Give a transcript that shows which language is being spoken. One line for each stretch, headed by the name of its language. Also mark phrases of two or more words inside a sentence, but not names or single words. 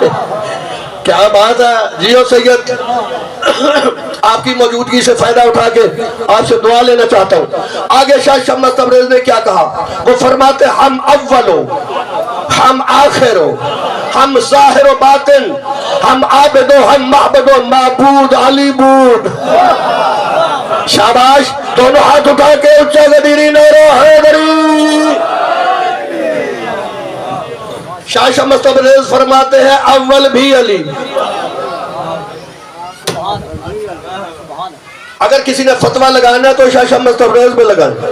Urdu: کیا بات ہے جیو سید. آپ کی موجودگی سے فائدہ اٹھا کے آپ سے دعا لینا چاہتا ہوں. آگے شاہ شمس تبریز نے کیا کہا؟ وہ فرماتے
Persian: ہم اولو، ہم آخرو، ہم ظاہر و باطن، ہم عابد و ہم معبد و معبود علی بود.
Urdu: شاباش. دونوں ہاتھ اٹھا کے اچھا غدیری نعرہ حیدری. شاہ شمس تبریز فرماتے ہیں اول بھی علی. اگر کسی نے فتوہ لگانا تو شاہ شمس تبریز میں لگانا.